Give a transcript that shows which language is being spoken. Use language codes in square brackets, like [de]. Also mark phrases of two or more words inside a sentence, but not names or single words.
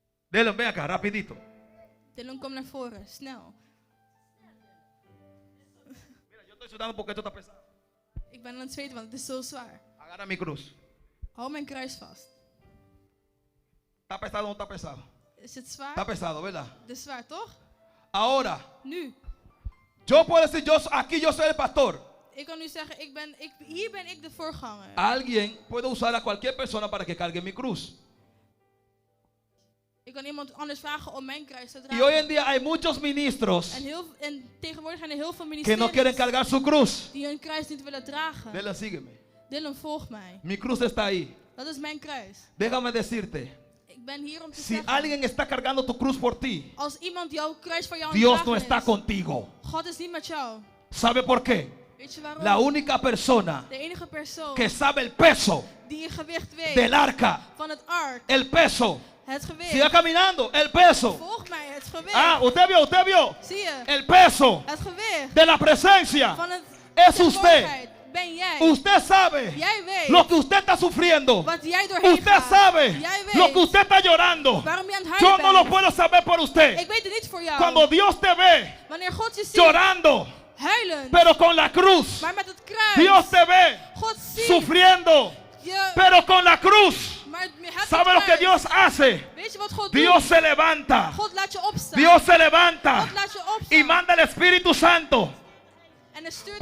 [es] Dylan, ven acá, rapidito. [nl] Dylan, kom naar voren, snel. [es] Mira, yo estoy sudando porque esto está pesado. [nl] Ik ben aan het zweten, want het is zo zwaar. [es] Agarra mi cruz. [nl] Hou mijn kruis vast. [es] ¿Está pesado o no está pesado? [nl] Is het zwaar? [es] Está pesado, ¿verdad? [nl] Het is zwaar, toch? [es] Ahora, [nl] Nu. [es] yo puedo decir, aquí yo soy el pastor. [nl] Ik kan nu zeggen, hier ben ik de voorganger. [es] Alguien puede usar a cualquier persona para que cargue mi cruz. [nl] Ik kan iemand anders vragen om mijn kruis te [es] Y hoy en [nl] dragen. [es] día hay muchos ministros [nl] En tegenwoordig zijn er heel veel [es] que no quieren [nl] ministeries [es] cargar su cruz. [nl] die hun kruis niet willen dragen. [es] Dylan, sígueme. [nl] Dylan, volg mij. [es] Mi cruz está ahí. [nl] Dat is mijn kruis. [es] Déjame decirte, [nl] Ik ben hier om te [es] si [nl] zeggen, [es] alguien está cargando tu cruz por ti, [nl] als iemand jouw kruis voor jou aan [es] Dios [nl] het [es] no [nl] dragen [es] está [nl] is, [es] contigo. [nl] God is niet met jou. [es] ¿Sabe por qué? [nl] Weet je waarom? [es] La única persona [nl] De enige persoon [es] que sabe el peso [nl] die het gewicht weet [es] del arca, [nl] van het ark, [es] el peso, [nl] het gewicht. [es] siga caminando, el peso. [nl] Volg mij, het gewicht. [es] Ah, usted vio, [nl] Zie je? [es] el peso [nl] Het gewicht [es] de la presencia [nl] van het [es] es usted. [nl] tegenwoordigheid ben jij. [es] Usted sabe [nl] Jij weet [es] lo que usted está sufriendo. [nl] wat jij doorheen [es] Usted [nl] gaat. [es] sabe [nl] Jij weet [es] lo que usted está llorando. [nl] waarom je aan het [es] Yo [nl] huilen [es] no lo [nl] bent. [es] puedo saber por usted. [nl] Ik weet het niet voor jou. [es] Cuando Dios te ve [nl] Wanneer God je ziet [es] llorando, [nl] huilen, [es] pero con la cruz, [nl] maar met het kruis. [es] Dios te ve [nl] God ziet [es] sufriendo, [nl] je, [es] pero con la cruz. [nl] maar met het [es] ¿Sabe lo que [nl] kruis. [es] Dios hace? [nl] Weet je wat God [es] Dios [nl] doet? [es] se levanta. [nl] God laat je opstaan. [es] Dios se levanta [nl] God laat je opstaan. [es] y manda el Espíritu Santo [nl] En hij stuurt